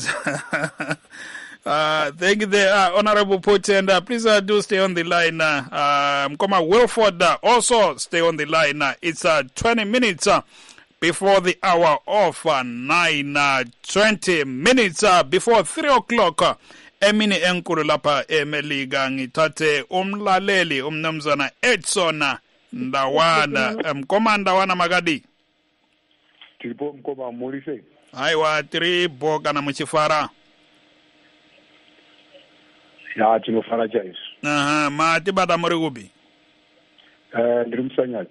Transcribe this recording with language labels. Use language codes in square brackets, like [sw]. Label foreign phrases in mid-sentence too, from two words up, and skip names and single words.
[en] Thank you there, Honorable Poti, and please do stay on the line. Mkoma Wilford, also stay on the line. It's 20 minutes. Before the hour of 9:20 minutes before 3 o'clock, [nd] emini enkulu lapha eMeliga ngithathe umlaleli umnumzana Edson Ndawana. [sn] Mkoma Ndawana Magadi. Tipo Mkoma Morise. Aiwa, tiri bo kana muchifara. Ya, tinofara chaizvo. Aha, mati bata muri kupi? Ndiri Musanyati.